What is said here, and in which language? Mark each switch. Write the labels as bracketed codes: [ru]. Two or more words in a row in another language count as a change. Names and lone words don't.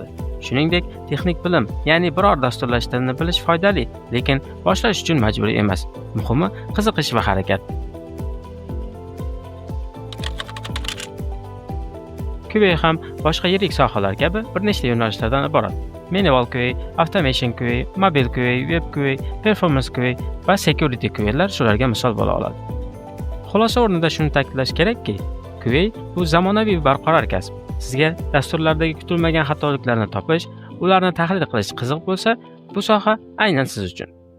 [uz] Shuningdek, texnik bilim, ya'ni biror dasturlashtirishni bilish foydali, lekin boshlash uchun majburiy emas. Muhimi qiziqish va harakat. QA ham boshqa yirik sohalar kabi bir nechta yo'nalishlardan iborat. [en] Manual QA, Automation QA, Mobile QA, Web QA, Performance QA va Security QA'lar [uz] shularga misol bo'la oladi. Xulosa o'rnida shuni ta'kidlash kerakki, QA bu zamonaviy barqaror kasb. Sizga dasturlardagi kutilmagan xatoliklarni topish, ularni tahlil qilish qiziq bo'lsa, bu soha aynan siz uchun.